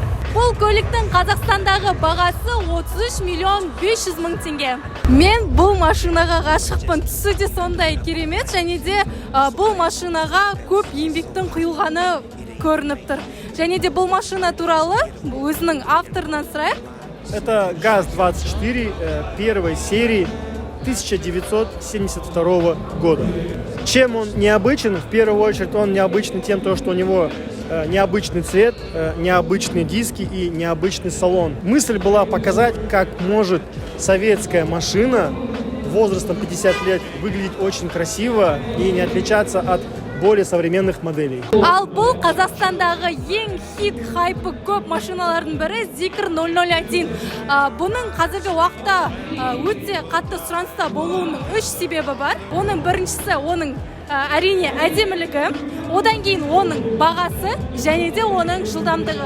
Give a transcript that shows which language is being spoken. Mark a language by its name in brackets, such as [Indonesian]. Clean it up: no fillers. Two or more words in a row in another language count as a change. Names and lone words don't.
[Kazakh] Бұл көліктің Қазақстандағы бағасы 33 миллион 500 мың теңге. Мен бұл машинаға ғашықпын. Түсі де сондай керемет, және де бұл машинаға көп еңбектің құйылғаны көрініп тұр. Және де бұл машина туралы өзінің авторынан сұрайық. [Russian] Это ГАЗ-24 первой серии 1972 года. Чем он необычен? В первую очередь он необычный тем, что у него необычный цвет, необычные диски и необычный салон. Мысль была показать, как может советская машина возрастом 50 лет выглядеть очень красиво и не отличаться от более современных моделей. [Kazakh] Ал бұл Қазақстандағы ең хит хайпы көп машиналардың бірі Zikr 001. Бұның қазіргі уақытта өте қатты сұраныста болуының 3 себебі бар. Оның біріншісі оның әрине әдемілігі, одан кейін оның бағасы және де оның жылдамдығы.